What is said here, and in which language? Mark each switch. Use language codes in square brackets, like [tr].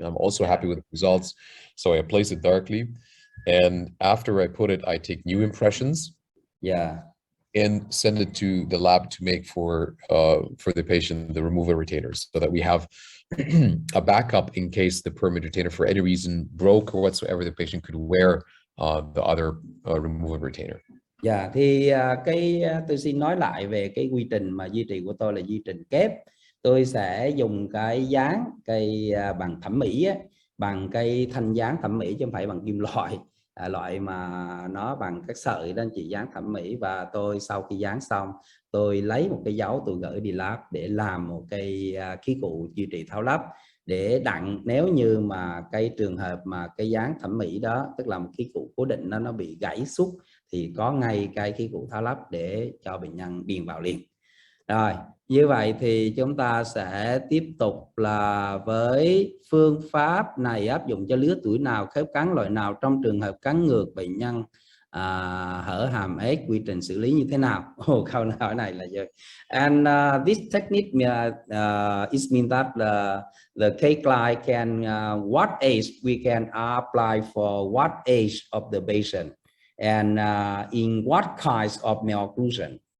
[en] I'm also happy with the results. So I place it darkly. And after I put it, I take new impressions. Yeah. And send it to the lab to make for the patient the removal retainers, so that we have a backup in case the permanent retainer for any reason broke or whatsoever. The patient could wear the other removal retainer. [vi] Dạ, thì tôi xin nói lại về cái quy trình mà duy trì của tôi là duy trình kép. Tôi sẽ dùng cái dán cây bằng thẩm mỹ á, bằng cây thanh dán thẩm mỹ chứ không phải bằng kim loại. Loại mà nó bằng các sợi đó chị, dán thẩm mỹ. Và tôi sau khi dán xong tôi lấy một cái dấu, tôi gửi đi lab để làm một cái khí cụ duy trì tháo lắp, để đặng nếu như mà cái trường hợp mà cái dán thẩm mỹ đó, tức là một khí cụ cố định nó bị gãy xúc, thì có ngay cái khí cụ tháo lắp để cho bệnh nhân điền vào liền. Rồi, như vậy thì chúng ta sẽ tiếp tục là với phương pháp này áp dụng cho lứa tuổi nào, khớp cắn loại nào, trong trường hợp cắn ngược bệnh nhân hở hàm ếch, quy trình xử lý như thế nào? Câu hỏi này là gì? [en] And this technique it means that the case line can what age we can apply for what age of the patient, and in what kinds of malocclusion.